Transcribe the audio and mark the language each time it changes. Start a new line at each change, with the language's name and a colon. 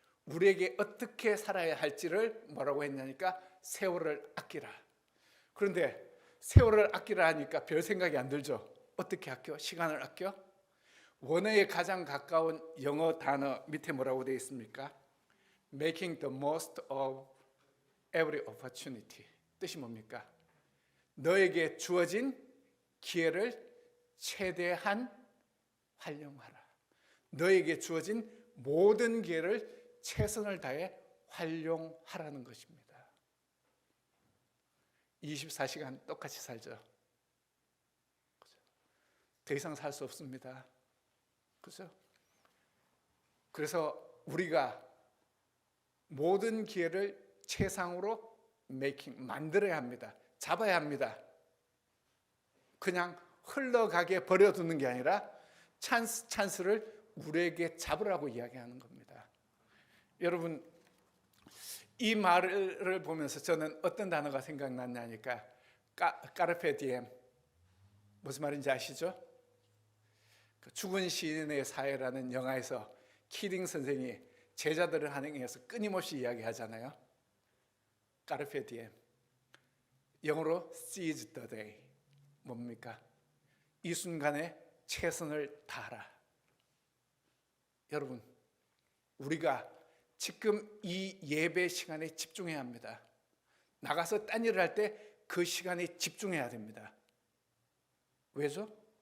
Korean: 우리에게 어떻게 살아야 할지를 뭐라고 했냐니까 세월을 아끼라. 그런데 세월을 아끼라 하니까 별 생각이 안 들죠. 어떻게 아껴? 시간을 아껴? 원어에 가장 가까운 영어 단어 밑에 뭐라고 되어 있습니까?
English: Making the most of every opportunity.
Korean: 뜻이 뭡니까? 너에게 주어진 기회를 최대한 활용하라. 너에게 주어진 모든 기회를 최선을 다해 활용하라는 것입니다. 24시간 똑같이 살죠. 더 이상 살 수 없습니다. 그죠? 그래서 우리가 모든 기회를 최상으로 만들어야 합니다. 잡아야 합니다. 그냥 흘러가게 버려두는 게 아니라 찬스를 우리에게 잡으라고 이야기하는 겁니다. 여러분, 이 말을 보면서 저는 어떤 단어가 생각났냐니까 까르페 디엠. 무슨 말인지 아시죠? 죽은 시인의 사회라는 영화에서 키딩 선생이 제자들을 환영해서 끊임없이 이야기하잖아요. 까르페 디엠. 영어로
English: seize the day.
Korean: 뭡니까? 이 순간에 최선을 다하라. 여러분, 우리가 지금 이 예배 시간에 집중해야 합니다. 나가서 딴 일을 할 때 그 시간에 집중해야 됩니다. 왜죠?